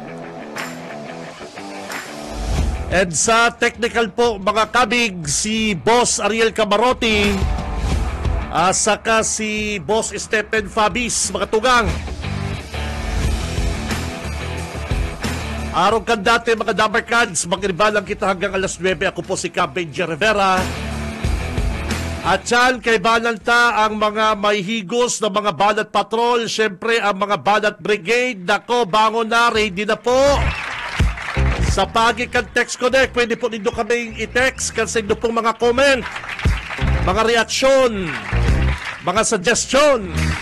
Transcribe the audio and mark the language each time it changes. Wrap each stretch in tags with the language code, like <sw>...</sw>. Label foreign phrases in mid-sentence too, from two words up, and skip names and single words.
<bik>And sa technical po, mga kabig, si Boss Ariel Camarote, saka si Boss Stephen Fabis, mga tugang. Araw kan dati, mga Damercans, mag-iribalang kita hanggang alas 9. Ako po si Benji Rivera. At yan, kay Balanta, ang mga may higos na mga Banat Patrol, syempre ang mga Banat Brigade. Nako, bangon na, ready na po. Sa Pagikan Text Connect, pwede po nindo kaming i-text kasi nindo pong mga comment, mga reaksyon, mga suggestion.</bik>